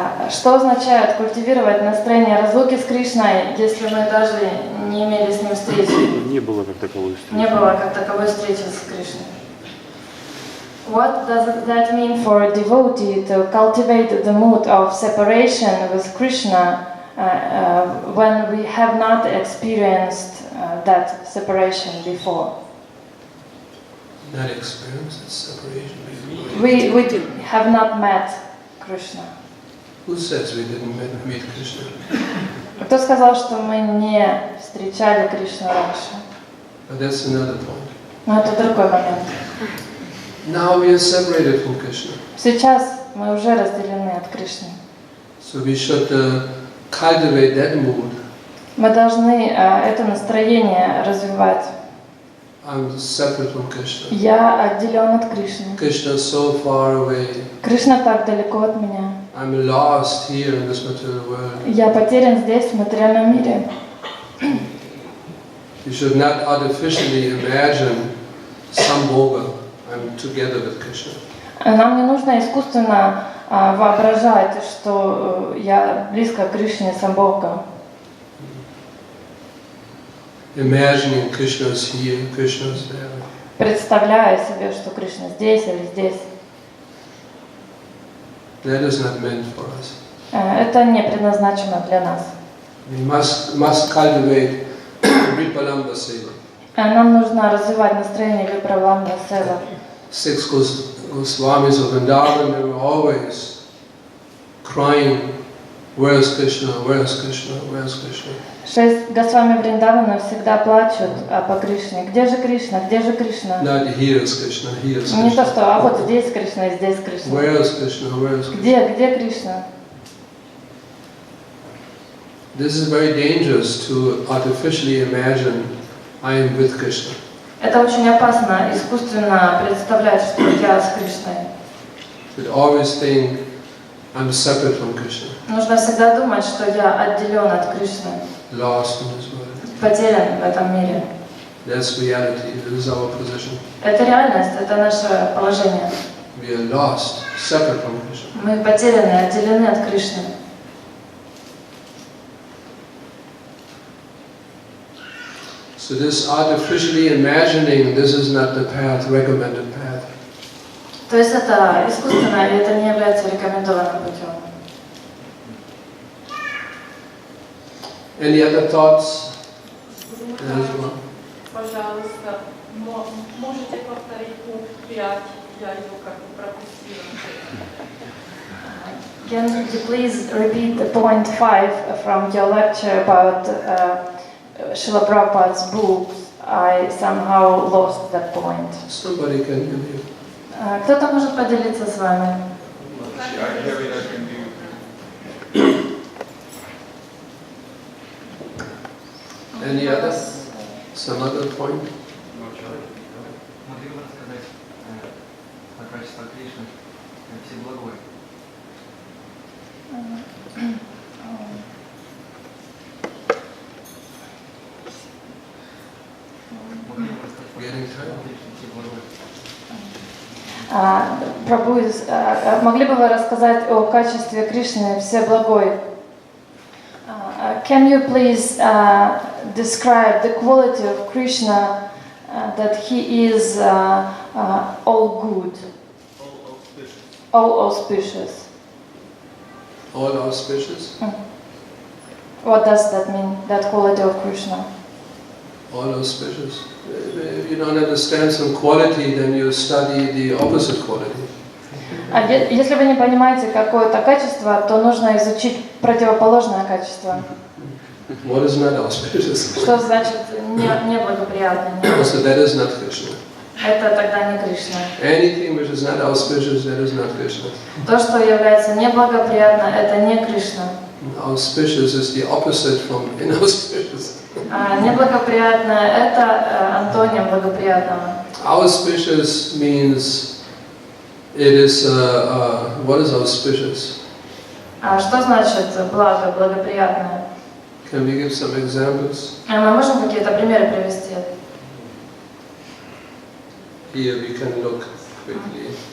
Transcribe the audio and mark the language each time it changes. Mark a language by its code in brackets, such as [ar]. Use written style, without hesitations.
[ru] Что означает культивировать настроение разлуки с Кришной, если мы даже не имели с ним встречи? Не было как таковой встречи. Не было как таковой встречи с Кришной. [en] What does that mean for a devotee to cultivate the mood of separation with Krishna when we have not experienced that separation before? Not experienced separation before. We have not met Krishna. Who says we didn't meet Krishna? [ru] Кто сказал, что мы не встречали Кришну раньше? [en] But that's another point. [ru] Но это другой момент. [en] Now we are separated from Krishna. [ru] Сейчас мы уже разделены от Кришны. [en] So we should cultivate that mood. [ru] Мы должны это настроение развивать. [en] I'm separate from Krishna. [ru] Я отделен от Кришны. [en] Krishna is so far away. [ru] Кришна так далеко от меня. [en] I'm lost here in this material world. [ru] Я потерян здесь, в материальном мире. [en] You should not artificially imagine some boga. I'm together with Krishna. [ru] Нам не нужно искусственно воображать, что я близко к Кришне Самбога. [en] Imagining Krishna is here, Krishna is there. [ru] Представляя себе, что Кришна здесь или здесь. [en] That is not meant for us. [ru] Это не предназначено для нас. [en] We must cultivate Vipalamba Seva. [ru] Нам нужно развивать настроение Випраламба Сева. [en] 6 Goswamis of Vrindavan, they were always crying, where is Krishna, where is Krishna, where is Krishna? [ru] 6 Госвами Вриндавана всегда плачут по Кришне. Где же Кришна? Где же Кришна? [en] Not here is Krishna, here is [ru] Не то, [en] Krishna. [ru] что, а вот здесь Кришна и здесь Кришна. [en] Where is Krishna, where is Krishna? [ru] Где Кришна? [en] This is very dangerous to artificially imagine I am with Krishna. [ru] Это очень опасно искусственно представлять, что я с Кришной. [en] But always think I'm separate from Krishna, [ru] Нужно всегда думать, что я отделен от Кришны, [en] lost in this world. [ru] потерян в этом мире. [en] That's reality, this is our position. [ru] Это реальность, это наше положение. [en] We are lost, separate from Krishna. [ru] Мы потеряны, отделены от Кришны. [en] So this artificially imagining, this is not the path, recommended path. [ru] То есть это искусственно, и это не является рекомендованным путем. [en] Any other thoughts? There's one. [ru] Пожалуйста, можете повторить пункт 5? Я его как бы пропустила. [en] Can you please repeat the point 5 from your lecture about Srila Prabhupada's books? I somehow lost that point. Somebody can give you. [ru] Кто-то может поделиться с вами? [en] Any other? Some other point? [ru] Могли бы рассказать о качествах Кришны Всеблагой? [en] Getting tired? [ru] Прабху, могли бы вы рассказать о качестве Кришны Всеблагой? [en] Can you please describe the quality of Krishna that he is all good, all auspicious? All auspicious? What does that mean, that quality of Krishna? All auspicious. If you don't understand some quality, then you study the opposite quality. [ru] Если вы не понимаете какое-то качество, то нужно изучить противоположное качество. [en] What is not auspicious? [ru] Что значит неблагоприятно. [en] So that is not Krishna. [ru] Это тогда не Кришна. [en] Anything which is not auspicious, that is not Krishna. [ru] То, что является неблагоприятно, это не Кришна. [en] Auspicious is the opposite from inauspicious. [ru] Неблагоприятное – это антоним благоприятного. [en] Auspicious means it is, what is auspicious? [ru] Что значит благо, благоприятное? [en] Can we give some examples? [ru] Мы можем какие-то примеры привести? [en] Here we can look quickly,